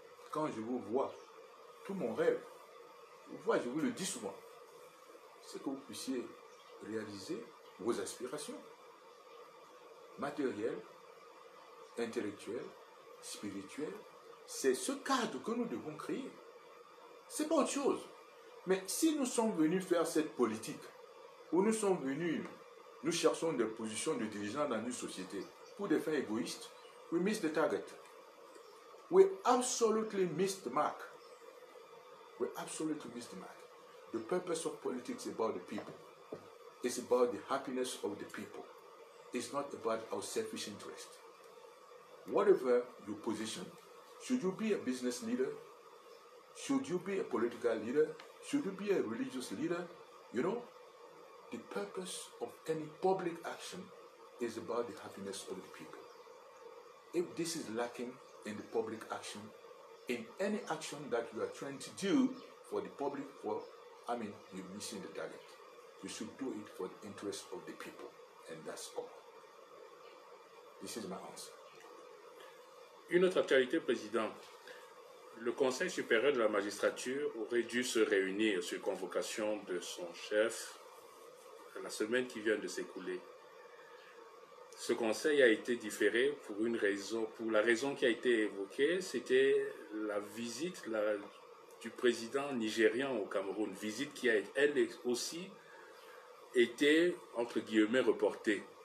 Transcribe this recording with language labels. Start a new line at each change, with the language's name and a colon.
French: Quand je vous vois, tout mon rêve, je vous le dis souvent, c'est que vous puissiez réaliser vos aspirations matérielles, intellectuelles, spirituelles. C'est ce cadre que nous devons créer. C'est pas autre chose. Mais si nous sommes venus faire cette politique, où nous sommes venus, nous cherchons des positions de dirigeants dans une société pour des fins égoïstes,
English: we miss the target. We absolutely missed the mark. We absolutely missed the mark. The purpose of politics is about the people. It's about the happiness of the people. It's not about our selfish interest. Whatever your position, should you be a business leader? Should you be a political leader? Should you be a religious leader? You know, the purpose of any public action is about the happiness of the people. If this is lacking in the public action, in any action that you are trying to do for the public, you're missing the target. You should do it for the interest of the people, and that's all. This is my answer.
French: Une autre actualité, Président. Le Conseil supérieur de la magistrature aurait dû se réunir sur convocation de son chef la semaine qui vient de s'écouler. Ce conseil a été différé pour la raison qui a été évoquée, c'était la visite du président nigérian au Cameroun, visite qui a elle aussi été, entre guillemets, reportée.